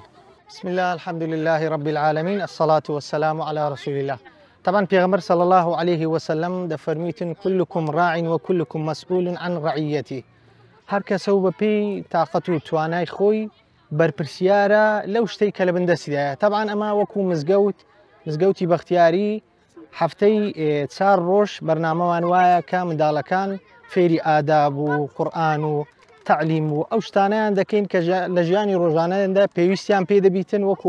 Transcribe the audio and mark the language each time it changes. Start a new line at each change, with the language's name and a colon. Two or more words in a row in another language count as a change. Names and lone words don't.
Arabic: بسم الله الحمد لله رب العالمين الصلاة والسلام على رسول الله. طبعا پیغمبر صلى الله عليه وسلم دفرميتن كلكم راع وكلكم مسؤول عن رعيته.
Central Kurdish: هر کەسە بەپێی تااقەت و توانای خۆی بەرپرسیارە لەو شتەی کە لە بەندەستیدایە. طبعا ئەمە وەکو مزگەوتی بەختیاری هەفتەی 4 ڕۆژ بەرنامەوان وایە کە منداڵەکان فێری ئاداب و قورئان و تعلیم و ئەو شتانەیان دەکەین کە لە ژیانی ڕۆژانەدا پێویستیان پێ دەبیتن وەکو